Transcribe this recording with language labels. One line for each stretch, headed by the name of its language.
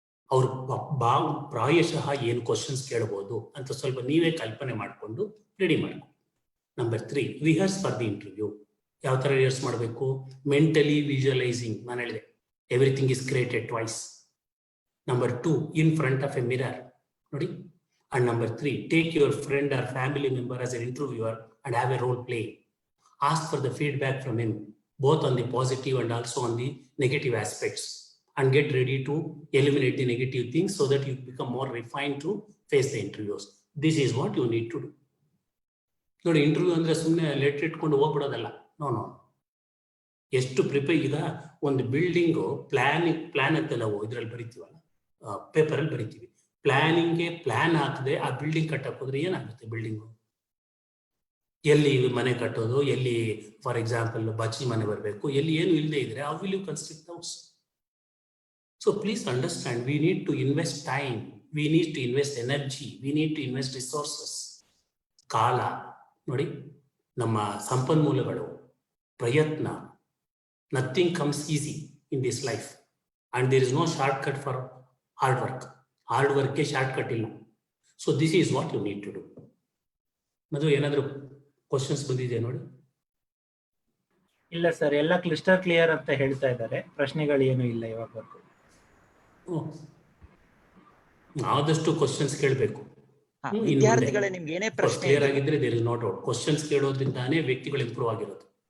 Kannada: ಅವ್ರು ಪ್ರಾಯಶಃ ಏನು ಕ್ವಶನ್ಸ್ ಕೇಳಬಹುದು ಅಂತ ಸ್ವಲ್ಪ ನೀವೇ ಕಲ್ಪನೆ ಮಾಡಿಕೊಂಡು ರೆಡಿ ಮಾಡ್ಕೊಂಡು.
English: Number 3, rehearse for the interview.
Kannada: ಯಾವ ಥರ ರಿಹರ್ಸ್ ಮಾಡಬೇಕು?
English: Mentally visualizing.
Kannada: ನಾನು ಹೇಳಿದೆ,
English: Everything is created twice. Number 2, in front of a mirror. Nodi? And number 3, take your friend or family member as an interviewer and have a role play. Ask for the feedback from him, both on the positive and also on the negative aspects, and get ready to eliminate the negative things so that you become more refined to face the interviews. This is what you need to do.
Kannada: ನೋಡಿ, interview ಅಂದ್ರೆ ಸುಮ್ಮನೆ letter ಇಟ್ಕೊಂಡು ಹೋಗ್ಬಿಡೋದಲ್ಲ. No. ಎಷ್ಟು prepare. ಈಗ ಒಂದು building plan ಅಂತ ನಾವು ಇದ್ರಲ್ಲಿ ಬರಿತೀವಲ್ಲ, ಪೇಪರಲ್ಲಿ ಬರಿತೀವಿ. ಪ್ಲಾನಿಂಗ್ಗೆ ಪ್ಲಾನ್ ಹಾಕದೆ ಆ ಬಿಲ್ಡಿಂಗ್ ಕಟ್ಟಕ್ಕೆ ಹೋದ್ರೆ ಏನಾಗುತ್ತೆ? ಬಿಲ್ಡಿಂಗು ಎಲ್ಲಿ ಮನೆ ಕಟ್ಟೋದು, ಎಲ್ಲಿ ಫಾರ್ ಎಕ್ಸಾಂಪಲ್ ಬಚ್ಚಿ ಮನೆ ಬರಬೇಕು, ಎಲ್ಲಿ ಏನು ಇಲ್ಲದೆ ಇದ್ರೆ
English: how will you construct the house? So please understand, we need to invest time, we need to invest energy, we need to invest resources.
Kannada: ಕಾಲ ನೋಡಿ, ನಮ್ಮ ಸಂಪನ್ಮೂಲಗಳು, ಪ್ರಯತ್ನ.
English: Nothing comes easy in this life and there is no shortcut for hard work. Hard work shortcut ಇಲ್ಲ. So this is what you need to do.
Kannada: ಮಧು, ಏನಾದರೂ questions ಬಂದಿದೆ ನೋಡಿ? ಇಲ್ಲ ಸರ್, ಎಲ್ಲ ಕ್ಲಿಯರ್ ಅಂತ ಹೇಳ್ತಾ ಇದ್ದಾರೆ. ಪ್ರಶ್ನೆಗಳು ಏನು ಇಲ್ಲ ಇವಾಗವರೆಗೂ. ಆದಷ್ಟು ಕ್ವಶನ್ಸ್ ಕೇಳಬೇಕು. ವಿದ್ಯಾರ್ಥಿಗಳೇ, ನಿಮ್ಗೆ ಏನೇ ಪ್ರಶ್ನೆ ಕ್ಲಿಯರ್ ಆಗಿದ್ರೆ
English: There is not out.
Kannada: Questions ಕೇಳೋದ್ರಿಂದಾನೇ ವ್ಯಕ್ತಿಗಳು ಇಂಪ್ರೂವ್ ಆಗಿರೋದು.